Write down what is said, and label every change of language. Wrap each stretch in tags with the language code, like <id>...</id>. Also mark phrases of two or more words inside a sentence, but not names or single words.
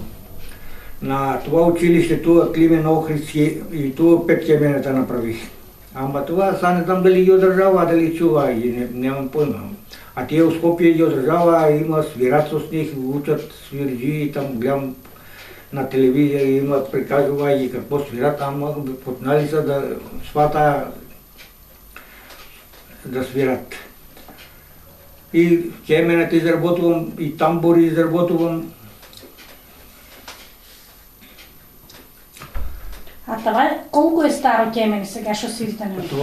<bg>На това училиште туа Климен Охридски и туа 5 кеменета направих.</bg> <mk>Ама това са не знам дали ги одржава, дали чува, немам појма. А тие у Скопје ги одржава, има свират со них, учат свирджи, там гледам на телевизија има прикажува и какво свират, ама почнали са да свата да свират.</mk> <bg>И кемената изработвам, и тамбури изработвам. А това колко е старо кемене сега, що свирите на него?</bg>